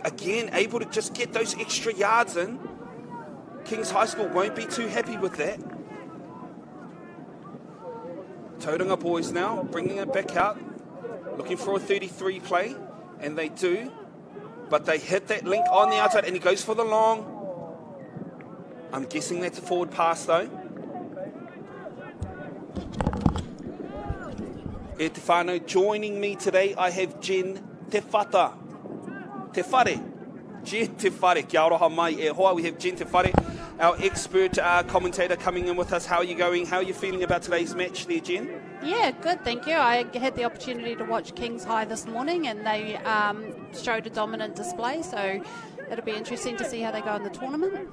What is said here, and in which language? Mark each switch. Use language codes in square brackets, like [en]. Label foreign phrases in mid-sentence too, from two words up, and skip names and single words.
[en] Again, able to just get those extra yards in. Kings High School won't be too happy with that. Tauranga Boys now, bringing it back out, looking for a 33 play, and they do. But they hit that link on the outside, and he goes for the long. I'm guessing that's a forward pass, though. [mi] E te whānau, [en] joining me today, I have Jen Te Whata. [mi] Te Whare. Jen Te Whare. Kia ora mai e hoa. [en] We have Jen Te Whare, our expert commentator, coming in with us. How are you going? How are you feeling about today's match there, Jen? Yeah, good, thank you. I had the opportunity to watch Kings High this morning and they showed a dominant display, so it'll be interesting to see how they go in the tournament.